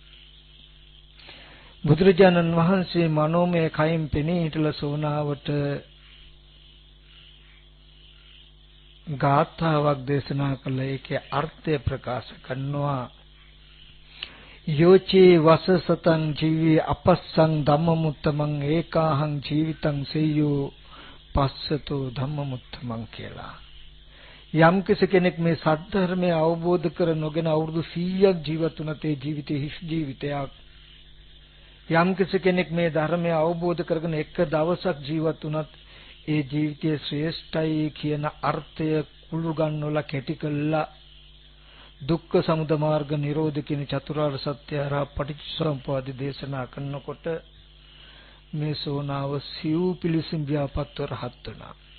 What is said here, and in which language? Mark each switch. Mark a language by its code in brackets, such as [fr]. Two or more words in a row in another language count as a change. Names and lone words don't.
[si] බුදුරජාණන් වහන්සේ මනෝමය කයින් පෙනී හිටලා සෝනාවට ගාථාවක් දේශනා කළ ඒකේ අර්ථය ප්‍රකාශ කරනවා. [pi] යෝචේ වසසතං ජීවි අපස්සං ධම්මමුත්තමං ඒකාහං ජීවිතං සෙය්‍යෝ පස්සතෝ ධම්මමුත්තමං කියලා. [si] යම් කෙනෙක් මේ සත්‍ය අවබෝධ කර නොගෙන අවුරුදු 100ක් ජීවත් වුණත් ඒ ජීවිතේ හිස් ජීවිතයක්. යම් කෙනෙක් මේ ධර්මය අවබෝධ කරගෙන එක දවසක් ජීවත් වුණත් ඒ ජීවිතයේ ශ්‍රේෂ්ඨයි කියන අර්ථය කුළු ගන්නවලා කැටි කළා දුක්ඛ සමුදය මාර්ග නිරෝධ කියන චතුරාර්ය සත්‍ය හරහා පටිච්චසමුප්පාද දේශනා කරනකොට මේ සෝනාව සිව් පිළිසින් ව්‍යාපත්ව රහත් වුණා.